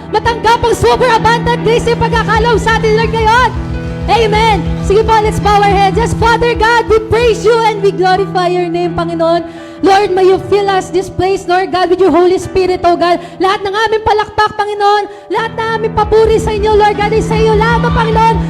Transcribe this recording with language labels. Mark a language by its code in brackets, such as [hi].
[tl] Matanggap ang super abundant grace yung pagkakalaw sa atin, Lord, ngayon. Amen. Sige po, [en] let's bow our heads. Yes, Father God, we praise you and we glorify your name, Panginoon. Lord, may you fill us this place, Lord God, with your Holy Spirit, oh God. [tl] Lahat ng aming palakpak, Panginoon, lahat ng aming papuri sa inyo, Lord God, ay sa iyo lamang, Panginoon.